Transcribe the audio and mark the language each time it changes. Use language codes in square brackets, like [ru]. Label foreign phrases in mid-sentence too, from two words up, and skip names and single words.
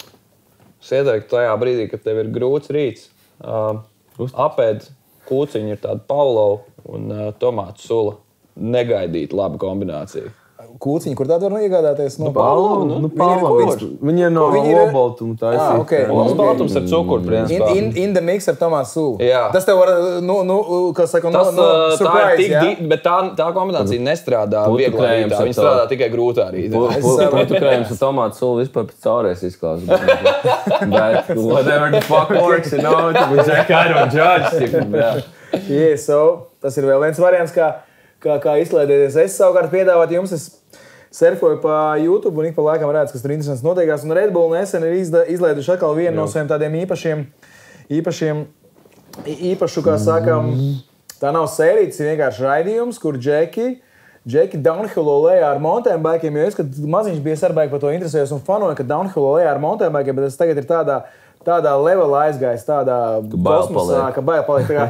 [lv] Es ieteiktu tajā brīdī, kad tev ir grūts rīts. Apēd kūciņu ir tāda Paulau un tomātu sula. Negaidīt labu kombināciju. Kūciņi, kur tādu var iegādāties? No Paulau. Viņi ir no olbaltuma taisīt. Olbaltums ar cukuru, principā. [en] In the mix [lv] ar tomātu sulu. Jā. Tas tev var, kas saka, surprise, jā? Bet tā kombinācija nestrādā vieglā rītā. Viņa strādā tikai grūtā rītā. Putu krējums ar tomātu sulu vispār pēc caurēs izklausās. [en] Bet whatever the fuck works, I don't judge. [lv] Yeah, so tas ir vēl viens variants, kā izklaidēties. Es savukārt piedāvātu jums, es surfoju pa YouTube un ik pa laikam redzu, kas tur interesants notiekās. Un Red Bull nesen ir izlaiduši atkal vienu no saviem tādiem īpašu, kā sakam, tā nav sērija, tas ir vienkārši raidījums, kur džeki Džeki downhillo lejā ar [en] mountain bikeiem, [lv] jo es, kad maziņš bija sarbaigi par to interesējos un fanoju, ka downhillo lejā ar [en] mountain bikeiem, [lv] bet es tagad ir tādā levelā aizgājis, tādā kosmosā, ka bail paliek.